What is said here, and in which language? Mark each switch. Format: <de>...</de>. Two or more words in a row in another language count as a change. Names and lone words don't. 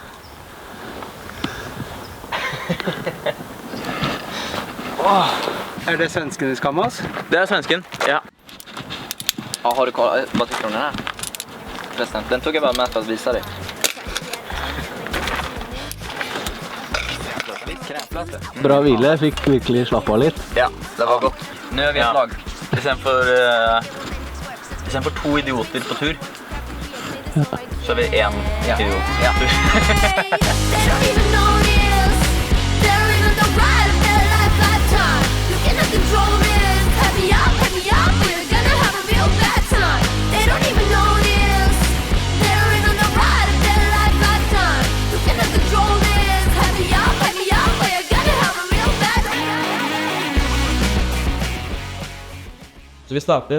<sv>Är det svensken i Skammas? Det är svensken, ja. Ja, har du kollat? Vad tycker du om den här? Förresten, den tog jag bara med för att visa dig.</sv> <no>Bra hvile, jeg fikk virkelig slappe av litt.</no> <sv>Ja, det var godt. Nu är vi ett lag. Istället för 2 idioter på tur. Så är vi en idiot på tur.</sv> <no>Så vi startet.</no>